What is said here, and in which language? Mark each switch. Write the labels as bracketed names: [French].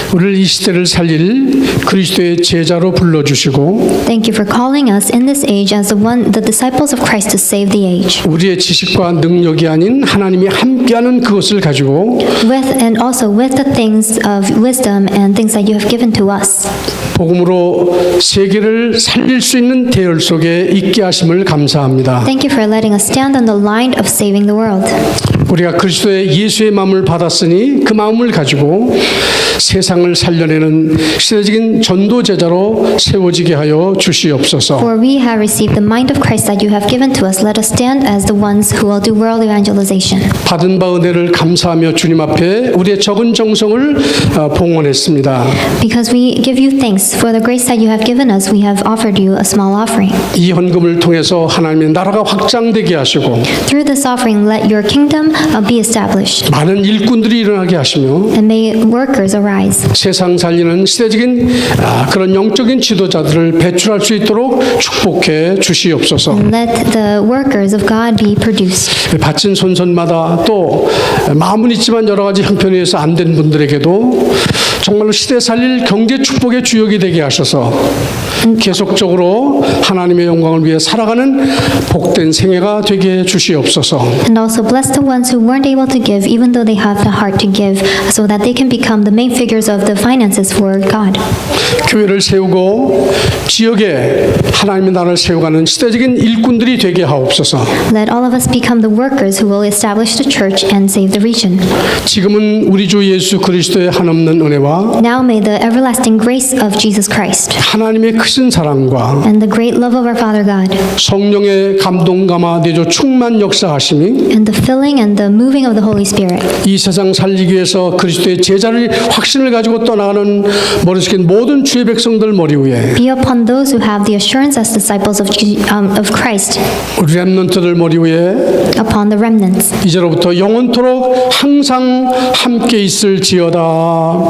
[Korean] 우리를 이 시대를 살릴 그리스도의 제자로 불러주시고 [English] Thank you for calling us in this age as the disciples of Christ to save the age, [Korean] 우리의 지식과 능력이 아닌 하나님이 함께하는 그것을 가지고 [English] and also with the things of wisdom and things that you have given to us. [Korean] 복음으로 세계를 살릴 수 있는 대열 속에 있게 하심을 감사합니다. [English] Thank you for letting us stand on the line of saving the world. [Korean] 우리가 그리스도의 예수의 마음을 받았으니 그 마음을 가지고 세상을 살려내는 시대적인 전도 제자로 세워지게 하여 주시옵소서. [English] For we have received the mind of Christ that you have given to us. Let us stand as the ones who will do world evangelization. [Korean] 받은 바 은혜를 감사하며 주님 앞에 우리의 적은 정성을 봉헌했습니다. [English] Because we give you thanks for the grace that you have given us, we have offered you a small offering. [Korean] 이 헌금을 통해서 하나님의 나라가 확장되게 하시고 [English] Through this offering, let your kingdom be established, [Korean] 많은 일꾼들이 일어나게 하시며 [English] and may workers arise. [Korean] 세상 살리는 시대적인 그런 영적인 지도자들을 배출할 수 있도록 축복해 주시옵소서. [English] Let the workers of God be produced. [Korean] 바친 손손마다 또 마음은 있지만 여러 가지 형편에 의해서 안 된 분들에게도 정말로 시대 살릴 경제 축복의 주역이 되게 하셔서 계속적으로 하나님의 영광을 위해 살아가는 복된 생애가 되게 해 주시옵소서. [English] And also bless the ones who weren't able to give, even though they have the heart to give, so that they can become the main figures of the finances for God. [Korean] 교회를 세우고 지역에 하나님의 나라를 세워가는 시대적인 일꾼들이 되게 하옵소서. [English] Let all of us become the workers who will establish the church and save the region. [Korean] 지금은 우리 주 예수 그리스도의 한없는 은혜와 [English] Now may the everlasting grace of Jesus Christ [Korean] 하나님의 크신 사랑과 [English] and the great love of our Father God [Korean] 성령의 감동 감화 내조 충만 역사하심이 [English] and the filling and the moving of the Holy Spirit [Korean] 이 세상 살리기 위해서 그리스도의 제자를 확신을 가지고 떠나가는 머리 숙인 모든 주의 백성들 머리 위에 [English] be upon those who have the assurance as disciples of Christ, [Korean] 우리 렘넌트들 머리 위에 [English] upon the remnants. [Korean] 이제로부터 영원토록 항상 함께 있을지어다.